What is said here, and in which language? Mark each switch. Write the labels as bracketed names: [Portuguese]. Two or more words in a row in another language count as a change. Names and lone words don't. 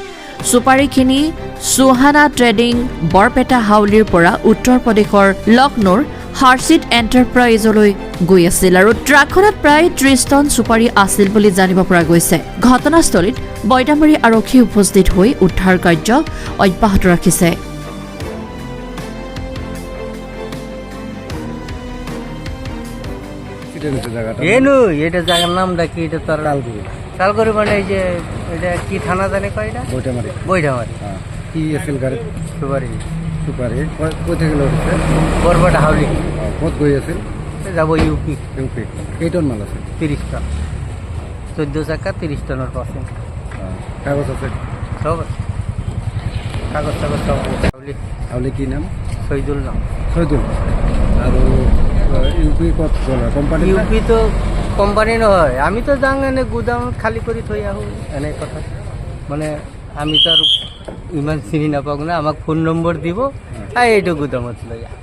[Assamese] চুপাৰীখিনি সুহানা ট্ৰেডিং বৰপেটা হাউলিৰ পৰা উত্তৰ প্ৰদেশৰ লক্ষ্ণৌৰ হাৰ্চিট এণ্টাৰপ্ৰাইজলৈ গৈ আছিল আৰু ট্ৰাকখনত প্ৰায় ৩০ টন চুপাৰী আছিল বুলি জানিব পৰা গৈছে। ঘটনাস্থলীত বৈদামাৰী আৰক্ষী উপস্থিত হৈ উদ্ধাৰ কাৰ্য অব্যাহত ৰাখিছে। [Bangla] এটা জায়গার নামটা কি? এটা তো তালগুড়ি মানে এই যে এটা কি থানা জানে কয় এটা? বৈঠামারি। [Assamese] কি আছিল গাড়ি? সুপারি। [Bangla] কই থেকে লড়ছে? বরপেটা হাউলি। [Assamese] কত গই আছিল? যাব ইউপি। কেই টন মাল আছে? [Bangla] ৩০ টন। ১৪ চাকা ৩০ টনের পার্সেন্ট। কাগজ আছে? সব আছে। কাগজ সব হাউলি। হাউলি কি নাম? শহীদুল নাম। [Assamese] শহীদুল। আৰু ইউপি কত কোম্পানী? ইউপি তো কোম্পানি নহয়, আমি তো যাং এনে গুদাম খালি কৰি থৈ আহোঁ এনে কথা। মানে আমি তো আর ইমান চিনি নাপাওঁ না, আমাক ফোন নম্বৰ দিব এইটো গুদামত লৈ আহ।